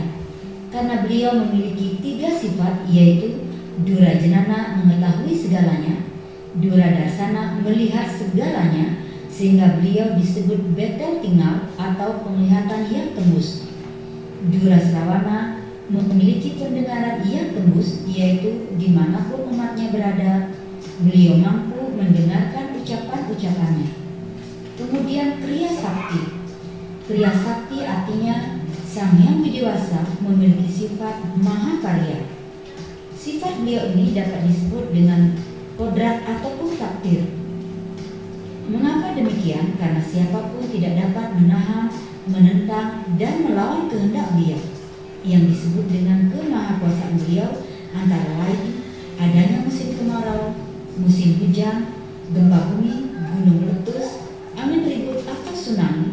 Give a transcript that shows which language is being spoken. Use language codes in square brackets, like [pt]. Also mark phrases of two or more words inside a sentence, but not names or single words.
[id] Karena beliau memiliki 3 sifat, yaitu Dura Jenana mengetahui segalanya, Dura Darsana melihat segalanya, sehingga beliau disebut Betel Tinggal atau penglihatan yang tembus. Dura Srawana memiliki pendengaran yang tembus, yaitu dimanapun umatnya berada, beliau mampu mendengarkan ucapan-ucapannya. Kemudian Kriya Sakti. Kriya Sakti artinya Sang Hyang Widi Wasa memiliki sifat maha karya. Sifat beliau ini dapat disebut dengan kodrat ataupun takdir. Mengapa demikian? Karena siapapun tidak dapat menahan, menentang, dan melawan kehendak beliau. Yang disebut dengan kemahakuasaan beliau antara lain adanya musim kemarau, musim hujan, gempa bumi, gunung meletus, angin ribut atau tsunami.